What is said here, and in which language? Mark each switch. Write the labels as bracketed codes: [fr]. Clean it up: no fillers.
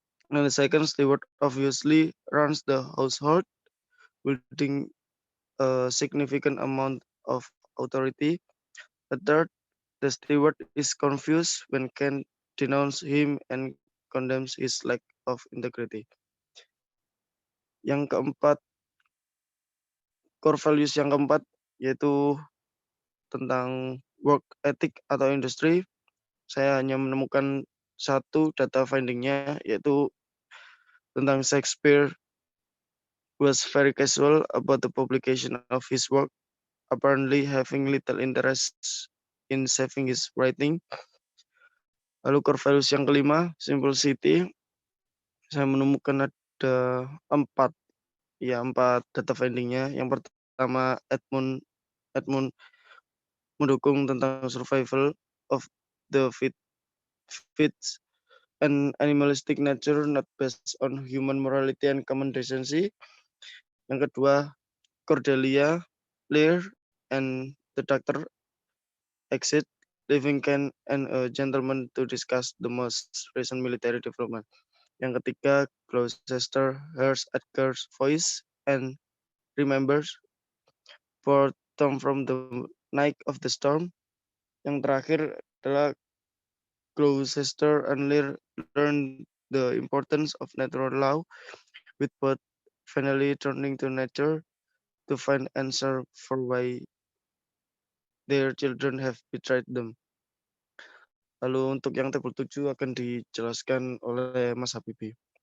[en] And the second, steward obviously runs the household, wielding a significant amount of authority. The third, the steward is confused when Ken denounces him and condemns his lack of integrity. [id] Yang keempat, core values yang keempat, yaitu tentang work ethic atau industri. Saya hanya menemukan 1 data findingnya, yaitu tentang [en] Shakespeare was very casual about the publication of his work, apparently having little interest in saving his writing. [id] Lalu core values yang kelima, simplicity. Saya menemukan ada 4 data findingnya. Yang pertama, Edmund mendukung tentang [en] survival of the fittest and animalistic nature not based on human morality and common decency. [id] Yang kedua, [en] Cordelia, Lear, and the doctor exit, leaving Ken and a gentleman to discuss the most recent military development. [id] Yang ketiga, [en] Gloucester hears Edgar's voice and remembers for Tom from the night of the storm. [id] Yang terakhir adalah [en] Gloucester and Lear learn the importance of natural law, with both finally turning to nature to find answer for why their children have betrayed them. [id] Lalu untuk yang tabel 7 akan dijelaskan oleh Mas Habibie.